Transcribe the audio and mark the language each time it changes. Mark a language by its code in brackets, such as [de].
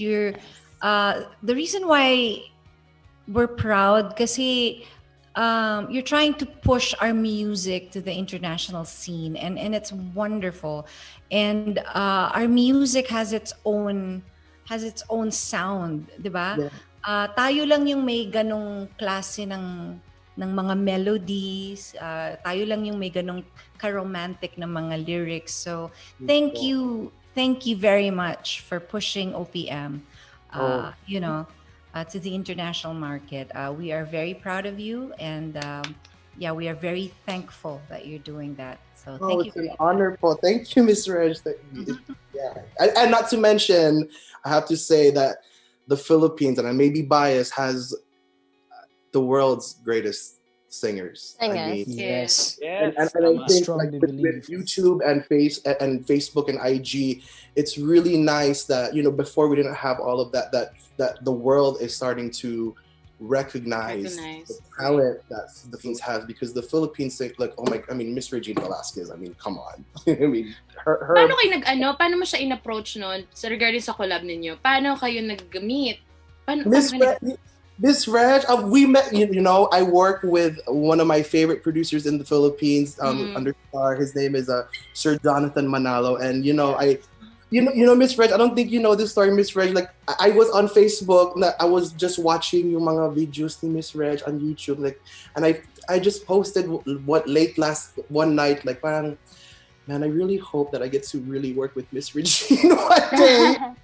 [en] You're the reason why we're proud kasi you're trying to push our music to the international scene, and it's wonderful. And our music has its own sound, 'di ba? Yeah. [tl] Tayo lang yung may ganong klase ng mga melodies. Tayo lang yung may ganong ka-romantic na mga lyrics. [en] So, thank you very much for pushing OPM. To the international market. We are very proud of you, and we are very thankful that you're doing that. So thank you. It's an honor, Paul. Thank you, Miss Reg. And not to mention, I have to say that the Philippines, and I may be biased, has the world's greatest singers. I mean, Yes. and I think like with YouTube and Facebook and IG, it's really nice that before we didn't have all of that the world is starting to recognize the talent that the Philippines has, because the Philippines think like, Miss Regine Velasquez, I mean, come on. I mean, her [tl] paano mo siya in-approach noon regarding sa collab ninyo? Paano kayo nag-meet? [en] Miss Reg, we met. I work with one of my favorite producers in the Philippines, under Star. His name is Sir Jonathan Manalo, and Miss Reg, I don't think you know this story, Miss Reg. Like, I was on Facebook, I was just watching [tl] yung mga videos ni [en] Miss Reg on YouTube, like, and I just posted late one night, like, parang, man, I really hope that I get to really work with Miss Regine one day.